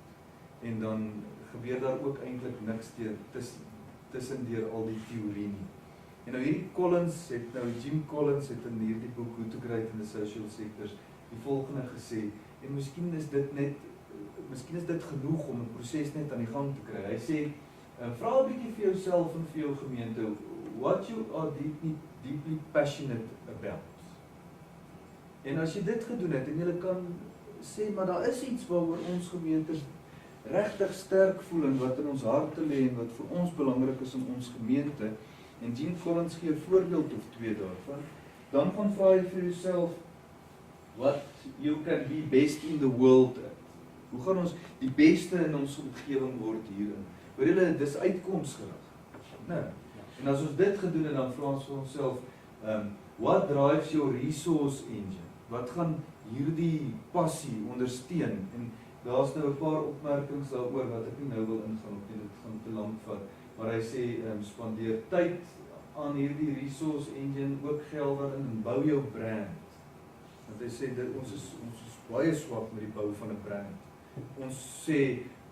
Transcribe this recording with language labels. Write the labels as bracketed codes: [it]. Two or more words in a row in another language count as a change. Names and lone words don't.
[af] En dan gebeur daar ook eintlik niks tussendeur al die teorie nie. En nou Jim Collins het in hierdie boek How to Create in the Social Sectors die volgende gesê, en miskien is dit genoeg om 'n proses net aan die gang te kry. Hy sê, vra 'n bietjie vir jouself en vir jou gemeente, [en] what you are deeply passionate about. [af] En as jy dit gedoen het, en jy kan sê, maar daar is iets waaroor ons gemeentes regtig sterk voel en wat in ons harte lê en wat vir ons belangrik is in ons gemeente, en Jim Collins gee 'n voorbeeld of 2 daarvan, dan gaan vra jy vir jouself, [en] what you can be best in the world at. [af] Hoe gaan ons die beste in ons omgewing word hierin? Hoor julle, dis uitkomsgerig. Nee. En as ons dit gedoen het, dan vra ons vir onsself, [en] what drives your resource engine? [af] Wat gaan hierdie passie ondersteun? En daar's nou 'n paar opmerkings daaroor wat ek nie nou wil ingaan op nie, dit gaan te lank vat. Maar hy sê, spandeer tyd aan hierdie [en] resource engine, [af] ook geld daarin en bou jou brand. Want hy sê, ons is baie swak met die bou van 'n brand.